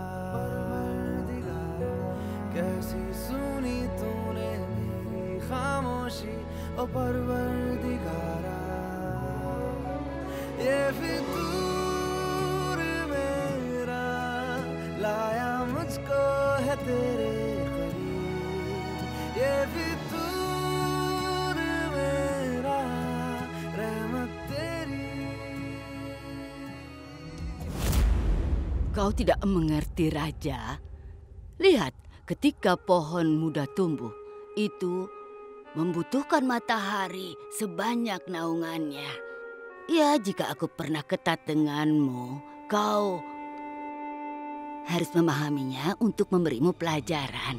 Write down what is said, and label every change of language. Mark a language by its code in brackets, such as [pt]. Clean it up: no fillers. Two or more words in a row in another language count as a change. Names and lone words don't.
[hi] कैसी सुनी तूने खामोशी ओ परवरदिगारा, ये फितूर मेरा लाया मुझको है तेरे करीब, ये फितूर मेरा रहमत तेरी. [id] Kau tidak mengerti, Raja. Lihat, ketika pohon muda tumbuh, itu membutuhkan matahari sebanyak naungannya. Ya, jika aku pernah ketat denganmu, kau harus memahaminya untuk memberimu pelajaran.